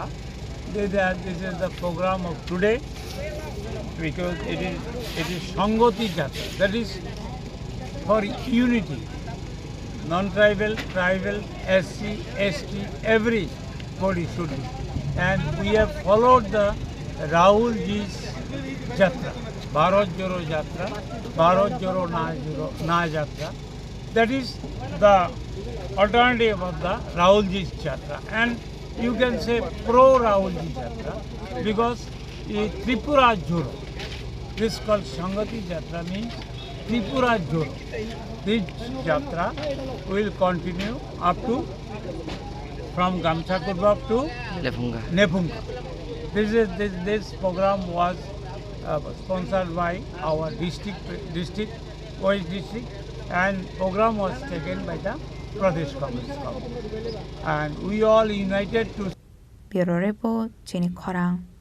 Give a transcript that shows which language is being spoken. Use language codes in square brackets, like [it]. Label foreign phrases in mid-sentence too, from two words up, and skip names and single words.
[en] This is the program of today because it is Sangati Jatra. That is for unity. Non-tribal, tribal, SC, ST, everybody should be. And we have followed the Rahul Ji's Jatra, Bharat Joro Jatra, Bharat Joro Na Jatra. That is the alternative of the Rahul Ji's Jatra. And you can say pro-Rahul Ji Jatra because Tripura Joro. This is called Sangati Jatra, means Tripura Joro. This Jatra will continue up to from Gamcha Kurba to Nepunga. This program was sponsored by our district, West district, and program was taken by the Pradesh Congress Committee. And we all united to. Bureau Report, Jenny Korang.